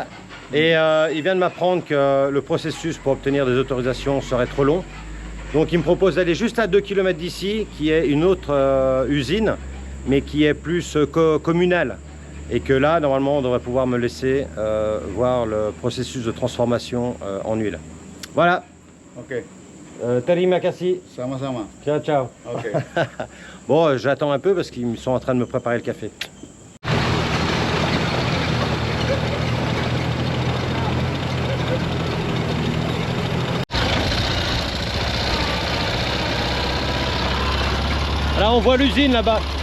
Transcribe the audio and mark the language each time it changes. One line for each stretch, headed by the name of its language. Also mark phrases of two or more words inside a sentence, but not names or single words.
French: Et il vient de m'apprendre que le processus pour obtenir des autorisations serait trop long. Donc il me propose d'aller juste à 2 km d'ici, qui est une autre usine, mais qui est plus communale. Et que là, normalement, on devrait pouvoir me laisser voir le processus de transformation en huile. Voilà. Ok.
Indonesian: Terima kasih. Sama-sama.
Italian: Ciao, ciao.
French: Ok. Bon, j'attends un peu parce qu'ils sont en train de me préparer le café. Là, on voit l'usine là-bas.